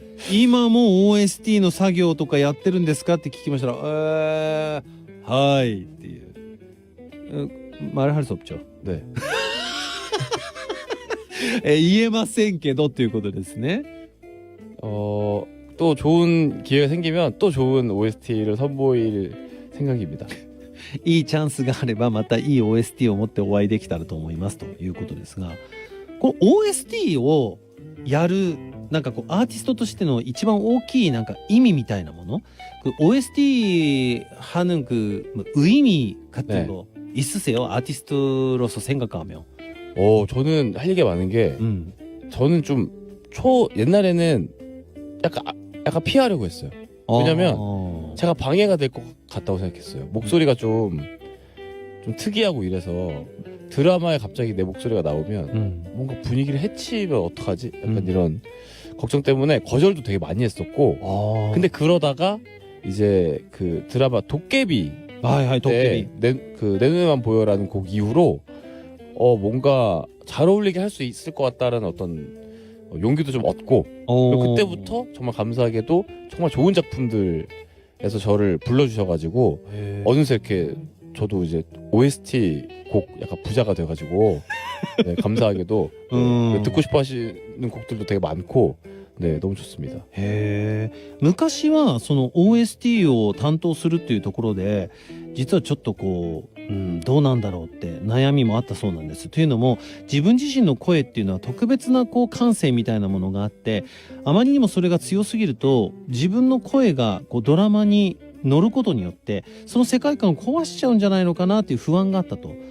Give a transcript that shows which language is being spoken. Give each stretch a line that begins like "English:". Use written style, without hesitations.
Japanese: 今も OST の作業とかやってるんですかって聞きましたら、はいっていう。
Korean: 말할 수 없죠. 네.
Japanese: 言えませんけどっていうことですね。
Korean: 또 좋은 기회가 생기면 또 좋은 OST를 선보일 생각입니다.
Japanese: いいチャンスがあればまたいい OST を持ってお会いできたらと思いますということですが、この OST をやるなんかこうアーティストとしての一番大きいなんか意味みたいなもの、
Korean: 그 OST 하는 그 의미 같은 거 있으세요? 아티스트로서 생각하면. 저는 할 얘기가 많은 게 저는 좀 옛날에는 약간 피하려고 했어요. 왜냐면 제가 방해가 될 것 같다고 생각했어요. 목소리가 좀 특이하고 이래서 드라마에 갑자기 내 목소리가 나오면 뭔가 분위기를 해치면 어떡하지? 약간 이런 걱정 때문에 거절도 되게 많이 했었고, 근데 그러다가 이제 그 드라마 도깨비 도깨비. 내 눈에만 보여라는 곡 이후로 뭔가 잘 어울리게 할 수 있을 것 같다라는 어떤 용기도 좀 얻고, 그리고 그때부터 정말 감사하게도 정말 좋은 작품들에서 저를 불러주셔가지고 어느새 이렇게 저도 이제 OST 곡 약간 부자가 돼가지고 네, 감사하게도 듣고 싶어 하시는 곡들도 되게 많고, 네, 너무 좋습니다.
Japanese: 昔はその OST を担当するっていうところで実はちょっとこう、どうなんだろうって悩みもあったそうなんです。というのも自分自身の声っていうのは特別なこう感性みたいなものがあって、あまりにもそれが強すぎると自分の声がこうドラマに乗ることによってその世界観を壊しちゃうんじゃないのかなっていう不安があったと。